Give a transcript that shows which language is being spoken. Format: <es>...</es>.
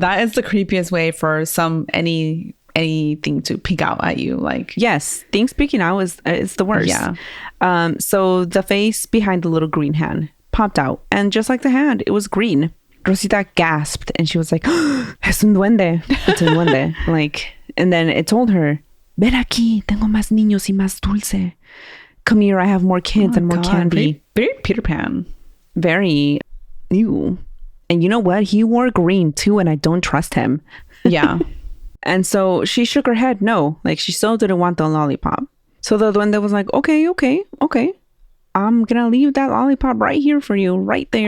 <en>That is the creepiest way for anything to peek out at you. Like, yes, things peeking out is the worst. Yeah. So the face behind the little green hand popped out. And just like the hand, it was green. Rosita gasped and she was like, oh,</en> <es>es un duende.</es> <en>It's a duende. Like, and then it told her,</en> <es>ven aquí, tengo más niños y más dulce.</es> <en>Come here, I have more kids and more candy. Very Peter Pan. Very new. And you know what? He wore green too, and I don't trust him. Yeah. And so she shook her head no. Like, she still didn't want the lollipop. So the duende was like, okay. I'm going to leave that lollipop right here for you, right there.</en>